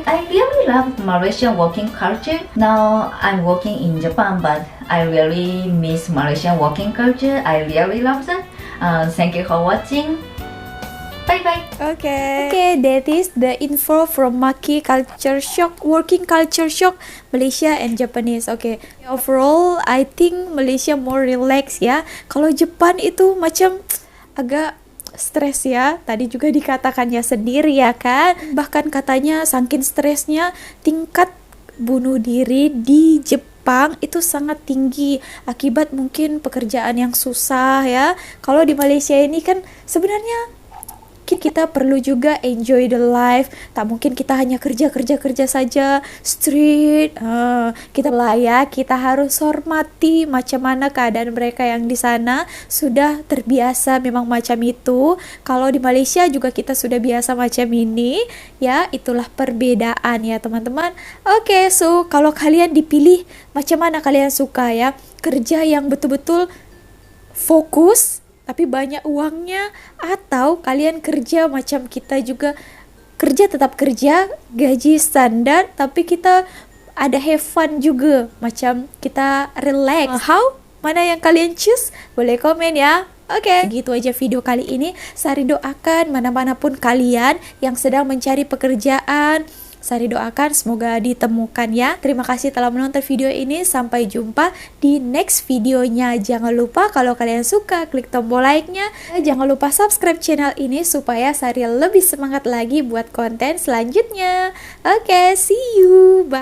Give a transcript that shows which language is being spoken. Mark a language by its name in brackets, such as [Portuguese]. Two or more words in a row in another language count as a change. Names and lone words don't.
[English] I really love Malaysian working culture. Now I'm working in Japan, but I really miss Malaysian working culture. I really love that. Thank you for watching. Bye bye. Okay, that is the info from Maki Culture Shock, Working Culture Shock, Malaysia and Japanese. Okay, overall I think Malaysia more relax ya. [Indonesian] Kalau Jepang itu macam agak stres ya. Tadi juga dikatakannya sendiri ya kan. Bahkan katanya saking stresnya tingkat bunuh diri di Jepang itu sangat tinggi akibat mungkin pekerjaan yang susah ya. Kalau di Malaysia ini kan sebenarnya kita perlu juga [English] enjoy the life. [Indonesian] Tak mungkin kita hanya kerja saja street. Kita layak, kita harus hormati macam mana keadaan mereka yang di sana sudah terbiasa memang macam itu. Kalau di Malaysia juga kita sudah biasa macam ini. Ya, itulah perbedaan ya teman-teman. Oke, so kalau kalian dipilih macam mana kalian suka ya? Kerja yang betul-betul fokus tapi banyak uangnya, atau kalian kerja macam kita juga kerja, tetap kerja gaji standar tapi kita ada [English] have fun [Indonesian] juga, macam kita relax. How? Mana yang kalian choose? Boleh komen ya. Oke, gitu aja video kali ini. Sari doakan mana-manapun kalian yang sedang mencari pekerjaan, Sari doakan semoga ditemukan ya. Terima kasih telah menonton video ini. Sampai jumpa di next videonya. Jangan lupa kalau kalian suka klik tombol like-nya. Jangan lupa subscribe channel ini supaya Sari lebih semangat lagi buat konten selanjutnya. Oke, [English] see you. Bye.